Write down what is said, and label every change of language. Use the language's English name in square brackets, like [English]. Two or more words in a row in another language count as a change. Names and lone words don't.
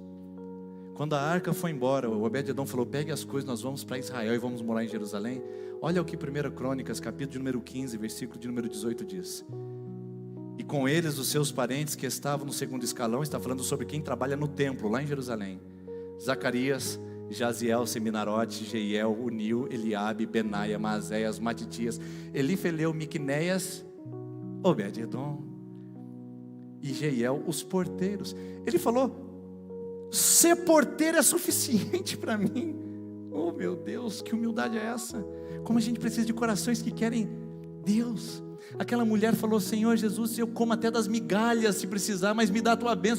[Portuguese] Quando a arca foi embora, o Obed-edom falou: pegue as coisas, nós vamos para Israel e vamos morar em Jerusalém. Olha o que 1 Crônicas, capítulo de número 15, versículo de número 18 diz: e com eles os seus parentes que estavam no segundo escalão. Está falando sobre quem trabalha no templo, lá em Jerusalém: Zacarias, Jaziel, Seminarote, Jeiel, Unil, Eliabe, Benaia, Maazéias, Matitias, Elifeleu, Miqunéias, Obed-edom e Jeiel, os porteiros. Ele falou: ser porteiro é suficiente para mim. Oh meu Deus, que humildade é essa? Como a gente precisa de corações que querem Deus. Aquela mulher falou: Senhor Jesus, eu como até das migalhas se precisar, mas me dá a tua bênção.